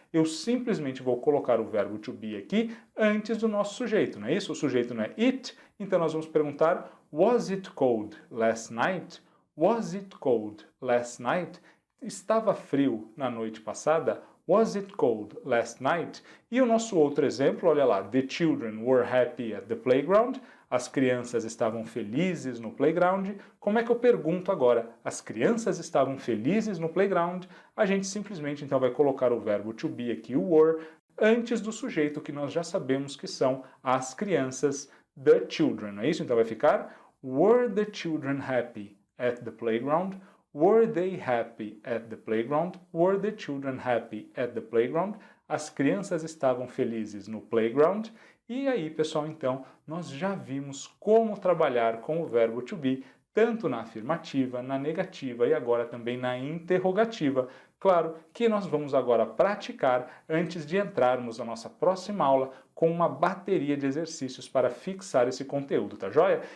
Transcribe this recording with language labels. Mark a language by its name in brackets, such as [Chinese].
[Portuguese] Eu simplesmente vou colocar o verbo to be aqui antes do nosso sujeito, não é isso? O sujeito não é it, então nós vamos perguntar [English] Was it cold last night? Was it cold last night? [Portuguese] Estava frio na noite passada? [English] Was it cold last night? [Portuguese] E o nosso outro exemplo, olha lá, [English] The children were happy at the playground. [Portuguese] As crianças estavam felizes no playground. Como é que eu pergunto agora? As crianças estavam felizes no playground? A gente simplesmente então vai colocar o verbo to be aqui, o were, antes do sujeito que nós já sabemos que são as crianças, the children, não é isso? Então vai ficar [English] Were the children happy at the playground? Were they happy at the playground? Were the children happy at the playground? [Portuguese] As crianças estavam felizes no playground. E aí, pessoal, então, nós já vimos como trabalhar com o verbo to be, tanto na afirmativa, na negativa e agora também na interrogativa. Claro que nós vamos agora praticar antes de entrarmos na nossa próxima aula com uma bateria de exercícios para fixar esse conteúdo, tá joia?